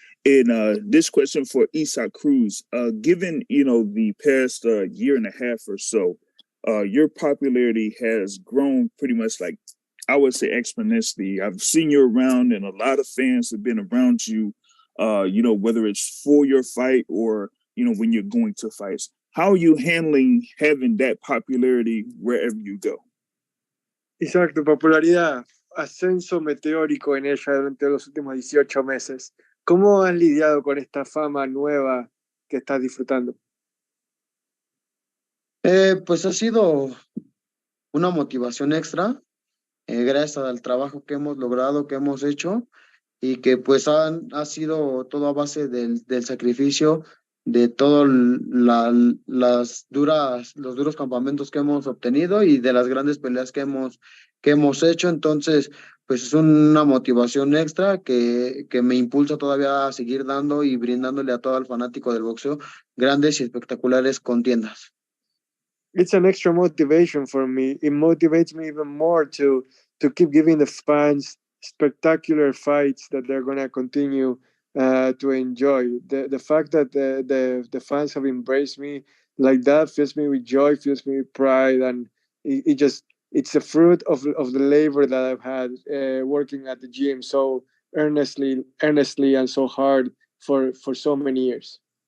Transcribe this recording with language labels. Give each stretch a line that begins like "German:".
English: And this question for Isaac Cruz, given, the past year and a half or so, your popularity has grown pretty much like, I would say exponentially. I've seen you around and a lot of fans have been around you, whether it's for your fight or, when you're going to fights. How are you handling having that popularity wherever you go?
Spanish: Isaac, tu popularidad ascenso meteórico en ella durante los últimos 18 meses. ¿Cómo has lidiado con esta fama nueva que estás disfrutando? Pues ha sido una motivación extra, gracias al trabajo que hemos logrado, que hemos hecho, y que pues ha sido todo a base del sacrificio, de todos los duros campamentos que hemos obtenido y de las grandes peleas que hemos hecho. Entonces, pues es una motivación extra que me impulsa todavía a seguir dando y brindándole a todo el fanático del boxeo grandes y espectaculares contiendas.
English: It's an extra motivation for me. It motivates me even more to keep giving the fans spectacular fights that they're going to continue to enjoy. The fact that the fans have embraced me like that fills me with joy, fills me with pride, and it's a fruit of the labor that I've had working at the gym so earnestly and so hard for so many years.